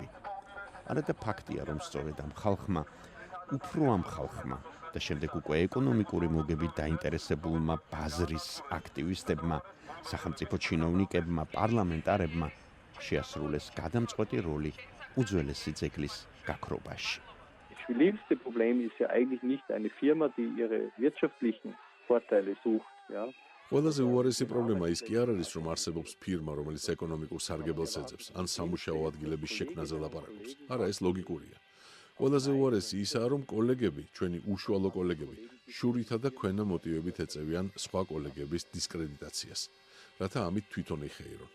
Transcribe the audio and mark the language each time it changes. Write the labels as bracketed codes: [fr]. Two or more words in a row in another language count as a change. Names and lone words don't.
[ka] არა და ფაქტია, რომ სწორედ ამ ხალხმა, უფრო ამ ხალხმა და შემდეგ უკვე ეკონომიკური მოგებით დაინტერესებულმა ბაზრის აქტივისტებმა, სახელმწიფო ჩინოვნიკებმა, პარლამენტარებმა შეასრულეს გადამწყვეტი როლი უძველესი ძეგლის გაქრობაში. [de] Das schwierigste Problem ist ja eigentlich nicht eine Firma, die ihre wirtschaftlichen Vorteile sucht, ja. [ka] ყველაზე უარესი პრობლემა ის კი არ არის, რომ არსებობს ფირმა, რომელიც ეკონომიკურ სარგებელს ეძებს, ან სამუშაო ადგილების შექმნაზე ლაპარაკობს. არა, ეს ლოგიკურია. ყველაზე უარესი ისაა, რომ კოლეგები, ჩვენი უშუალო კოლეგები, შურითა და ქვენა მოტივებით ეწევიან სხვა კოლეგების დისკრედიტაციას, რათა ამით თვითონ იხეირონ.